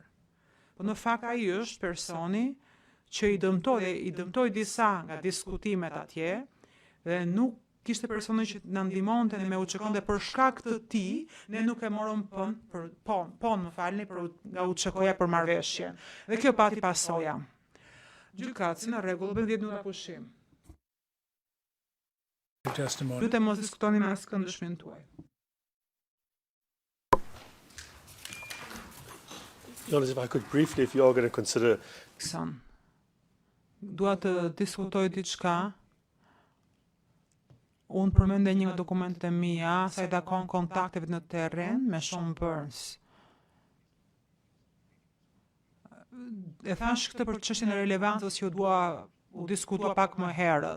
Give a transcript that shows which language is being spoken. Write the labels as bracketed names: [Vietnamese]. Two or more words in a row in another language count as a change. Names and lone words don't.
[Albanian] Po në fakt ai është personi që i dëmtoi disa nga diskutimet atje, dhe nuk kishte personi që na ndihmonte me UÇK-n dhe për shkak të tij ne nuk e morëm nga UÇK-ja për marrëveshje. Dhe kjo pati pasoja. Gjykatësi në rregull, bën 10 minuta pushim. [English] Testimony. [Albanian] Lutem mos diskutoni me askënd dëshminë tuaj. [English] Jonas, if I could briefly, if you're going to consider [Albanian] Dua të diskutoj diçka. Unë përmende një nga dokumentet e mia sa i takon kontakteve në terren me Sean Burns. E thash këtë për çështjen e relevancës që dua u diskutua pak më herët.